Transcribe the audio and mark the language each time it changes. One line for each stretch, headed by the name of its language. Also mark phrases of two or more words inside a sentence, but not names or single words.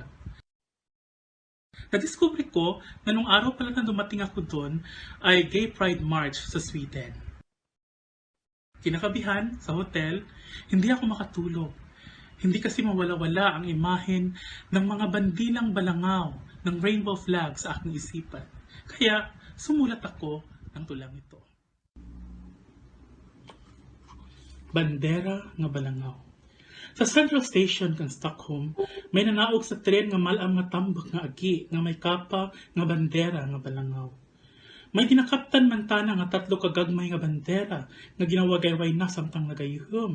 Filipino: Nadiskubre ko na nung araw pala na dumating ako doon ay Gay Pride March sa Sweden. Kinakabihan sa hotel, hindi ako makatulog. Hindi kasi mawala-wala ang imahen ng mga bandilang balangaw ng
English: rainbow flag
Filipino: sa aking isipan. Kaya sumulat ako ng tulang ito.
Hiligaynon: Bandera nga balangaw. Sa Central Station kan Stockholm, may nanaog sa tren nga malam nga tambak nga agi nga may kapa nga bandera nga balangaw. May ginakaptan man tana nga 3 kagagmay nga bandera nga ginawagayway na samtang nagayuhom.